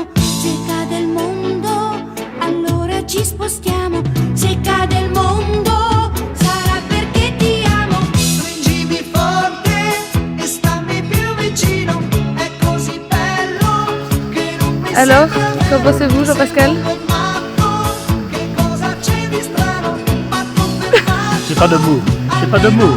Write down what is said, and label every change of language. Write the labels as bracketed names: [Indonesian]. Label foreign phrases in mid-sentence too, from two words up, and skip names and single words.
[Italian] Se cade il mondo, allora ci spostiamo. Se cade il mondo, sarà perché ti amo. stringimi forte e stammi più vicino. È così bello che non mi [French] Alors, sembra qu'en pensez-vous, Jean-Pascal? [Italian] Che cosa c'è di strano? Ma confermato. [French] J'ai pas de mots. J'ai pas de mots.